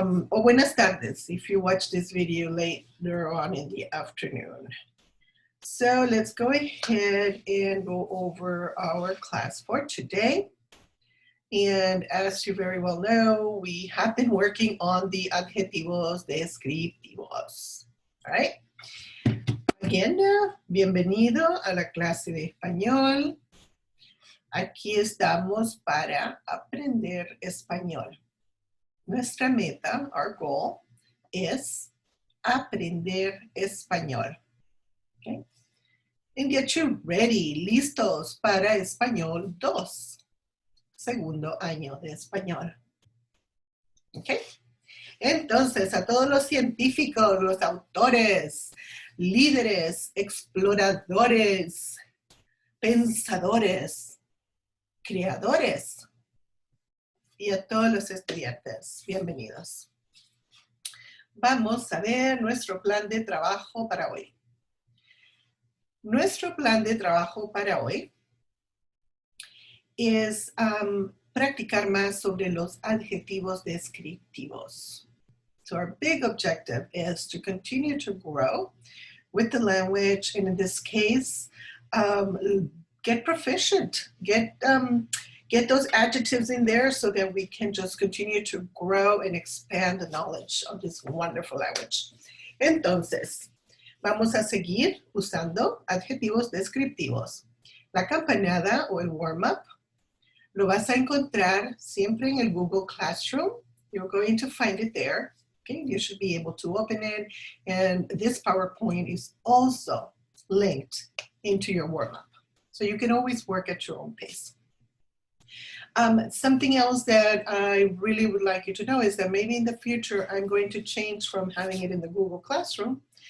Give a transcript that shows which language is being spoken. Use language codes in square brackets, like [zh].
[es] O buenas tardes [en] if you watch this video later on in the afternoon. So let's go ahead and go over our class for today. And as you very well know, we have been working on the Adjetivos Descriptivos. All right? [es] Again, bienvenido a la clase de español. Aquí estamos para aprender español. Nuestra meta, [en] our goal, [es] es aprender español. Okay? [en] And get you ready, [es] listos para Español 2. Segundo año de español. Okay? Entonces, a todos los científicos, los autores, líderes, exploradores, pensadores, creadores y a todos los estudiantes, bienvenidos. Vamos a ver nuestro plan de trabajo para hoy. Nuestro plan de trabajo para hoy es practicar más sobre los adjetivos descriptivos. [en] So our big objective is to continue to grow with the language, and in this case, get proficient, get those adjectives in there so that we can just continue to grow and expand the knowledge of this wonderful language. [es] Entonces, vamos a seguir usando adjetivos descriptivos. La campanada o el warm-up lo vas a encontrar siempre en el Google Classroom. [en] You're going to find it there. Okay, you should be able to open it. And this PowerPoint is also linked into your warm-up. So you can always work at your own pace. Something else that I really would like you to know is that maybe in the future, I'm going to change from having it in the Google Classroom.